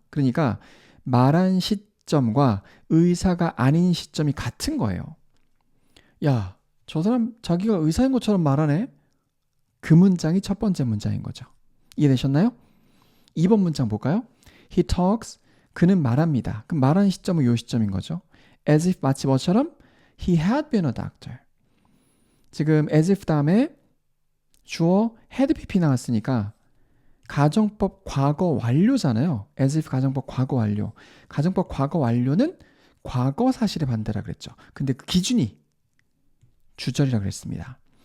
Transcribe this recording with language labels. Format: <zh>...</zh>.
<ko>그러니까 말한 시점과 의사가 아닌 시점이 같은 거예요. 야, 저 사람 자기가 의사인 것처럼 말하네. 그 문장이 첫 번째 문장인 거죠. 이해되셨나요? 2번 문장 볼까요?</ko> <en>He talks.</en> <ko>그는 말합니다. 그럼 말하는 시점은 이 시점인 거죠.</ko> <en>As if</en> <ko>마치 뭐처럼</ko> <en>he had been a doctor.</en> <ko>지금 as if 다음에 주어 had pp 나왔으니까 가정법 과거 완료잖아요. as if 가정법 과거 완료. 가정법 과거 완료는 과거 사실의 반대라 그랬죠. 근데 그 기준이 주절이라 그랬습니다.</ko>